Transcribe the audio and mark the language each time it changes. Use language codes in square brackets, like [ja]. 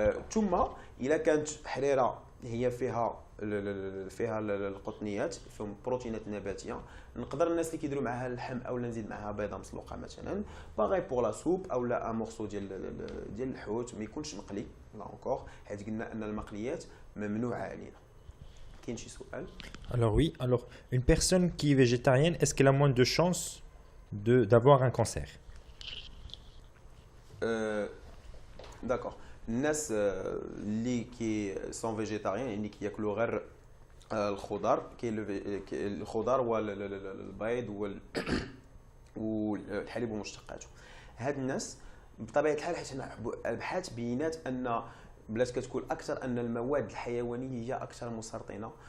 [ar] ثم الا كانت حريره هي فيها القطنيات، فيهم بروتينات نباتيه، نقدر الناس اللي كيديروا معها اللحم او نزيد معها بيضه مسلوقه مثلا، باغي [fr] بور لا سوب، [ar] او [fr] لا مورسو [ar] ديال الحوت ما يكونش مقلي [fr] لا اونكور، [ar] حيت قلنا ان المقليات ممنوعه علينا. كاين شي سؤال؟ [fr] Alors oui, alors une personne qui est végétarienne, est-ce qu'elle a moins de chances d'avoir un cancer? داكوغ. [ar] الناس اللي [fr] كي سون فيجيتاريان، [ar] يعني كياكلوا غير الخضار، كاين الخضار والبيض والحليب ومشتقاته. هاد الناس بطبيعه الحال، حيت الابحاث بينات ان بلات كتكون اكثر ان المواد الحيوانيه هي اكثر مسرطنه.